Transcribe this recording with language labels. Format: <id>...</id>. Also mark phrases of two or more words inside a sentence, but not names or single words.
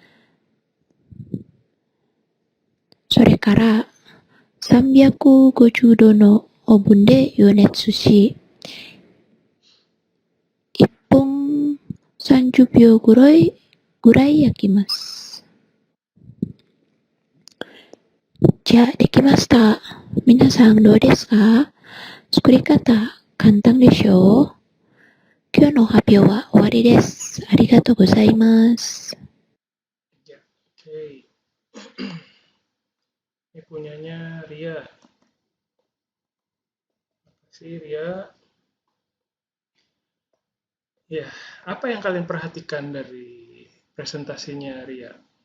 <ja>それから350度のオーブンで予熱し、1分30秒ぐらい焼きます。じゃあ、できました。皆さんどうですか？作り方簡単でしょう？今日の発表は終わりです。ありがとうございます。</ja> <id>Ya, oke. Ini punyanya Ria. Makasih Ria. Ya, apa yang kalian perhatikan dari presentasinya Ria?</id>